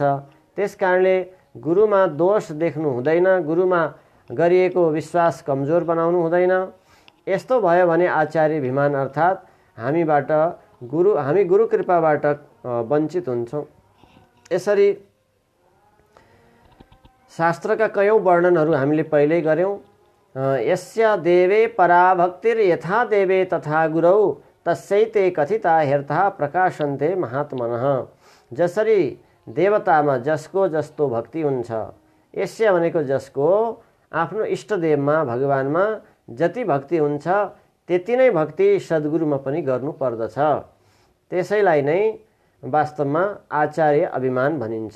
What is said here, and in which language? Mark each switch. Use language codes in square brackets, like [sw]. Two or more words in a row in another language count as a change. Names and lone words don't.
[ne] त्यस कारणले गुरुमा दोष देख्नु हुँदैन, गुरुमा गरिएको विश्वास कमजोर बनाउनु हुँदैन। यस्तो भयो भने आचार्य भिमान अर्थात् हामी गुरु कृपाबाट वञ्चित हुन्छौँ। यसरी शास्त्रका कयौं वर्णनहरू हामीले पहिल्यै गऱ्यौँ। [sa] यस्य देवे पराभक्तिर् यथा देवे तथा गुरौ तस्यैते कथिता हेर्था प्रकाशन्ते महात्मनः। [ne] जसरी देवतामा जसको जस्तो भक्ति हुन्छ, यस्य भनेको जसको आफ्नो इष्टदेवमा भगवानमा जति भक्ति हुन्छ त्यति नै भक्ति सद्गुरुमा पनि गर्नु पर्दछ। त्यसैलाई नै वास्तवमा आचार्य अभिमान भनिन्छ।